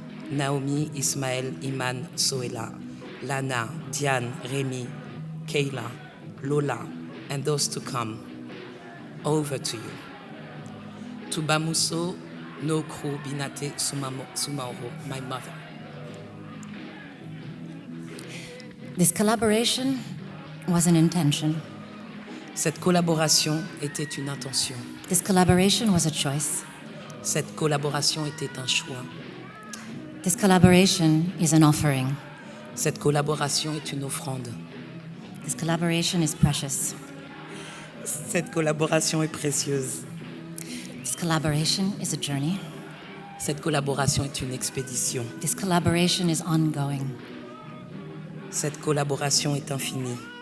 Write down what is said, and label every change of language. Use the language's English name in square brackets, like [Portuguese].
[English] Naomi, Ismaël, Iman, Soela, Lana, Diane, Rémi, Kayla, Lola, and those to come. Over to you. Tubamuso, Nokru, Binate, Soumahoro, my mother. This collaboration was an intention. [French] Cette collaboration était une intention. [English] This collaboration was a choice. [French] Cette collaboration était un choix. [English] This collaboration is an offering. [French] Cette collaboration est une offrande. [English] This collaboration is precious. [French] Cette collaboration est précieuse. [English] This collaboration is a journey. [French] Cette collaboration est une expédition. [English] This collaboration is ongoing. [French] Cette collaboration est infinie.